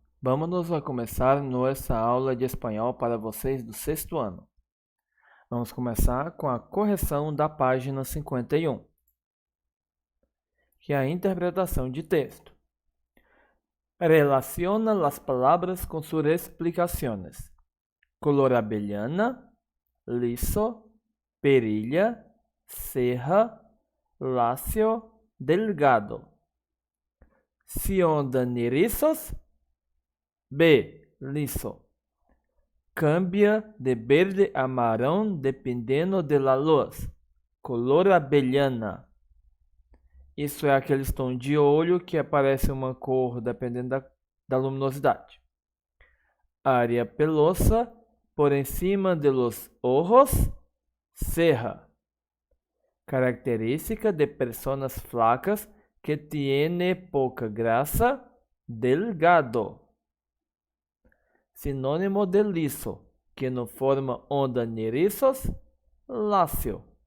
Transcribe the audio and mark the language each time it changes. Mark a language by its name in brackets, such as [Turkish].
[Portuguese] Vamos a começar nossa aula de espanhol para vocês do sexto ano. Vamos começar com a correção da página 51, que é a interpretação de texto. [Spanish] Relaciona las palabras con sus explicaciones. Color avellana, liso, perilla, ceja, lacio, delgado. Si andan erizos, B. Liso. Cambia de verde a marrón dependendo de la luz. Color avellana. [Portuguese] Isso é aquele tom de olho que aparece uma cor dependendo da luminosidade. [Spanish] Área pelosa por encima de los ojos. Ceja. Característica de personas flacas que tiene poca grasa. Delgado. [Portuguese] Sinônimo de liso, [Spanish] que no forma onda erizos, lacio.